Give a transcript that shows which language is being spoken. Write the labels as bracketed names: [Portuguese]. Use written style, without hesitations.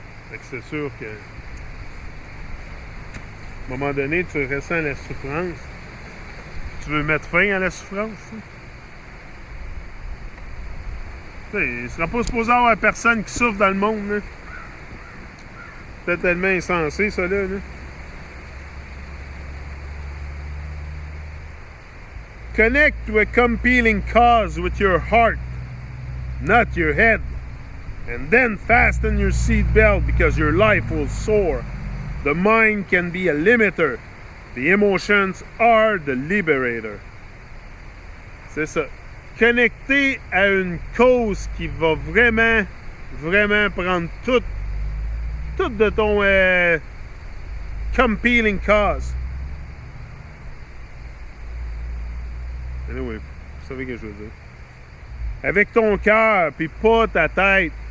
[French] Fait que c'est sûr que à un moment donné, tu ressens la souffrance. Tu veux mettre fin à la souffrance. Tu sais, il ne sera pas supposé avoir personne qui souffre dans le monde. Là. C'est tellement insensé, ça là. [English] Connect to a compelling cause with your heart, not your head. And then fasten your seatbelt because your life will soar. The mind can be a limiter. The emotions are the liberator. [French] C'est ça. Connecter à une cause qui va vraiment, vraiment prendre tout de ton [English] compelling cause. Anyway, [French] vous savez ce que je veux dire. Avec ton cœur, puis pas ta tête.